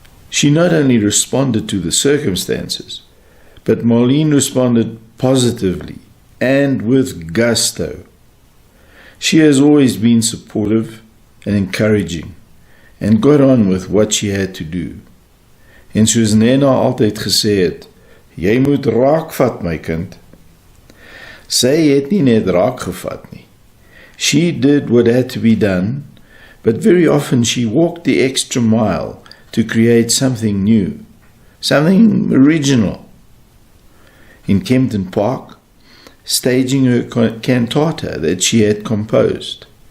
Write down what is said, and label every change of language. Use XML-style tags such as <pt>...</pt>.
<en>She not only responded to the circumstances, but Marlene responded positively and with gusto. She has always been supportive and encouraging and got on with what she had to do.</en> <af>En soos Nena altyd gesê het, jy moet raakvat my kind. Sy het nie net raak gevat nie.</af> <en>She did what had to be done, but very often she walked the extra mile to create something new, something original. In Kempton Park, staging her cantata that she had composed.</en>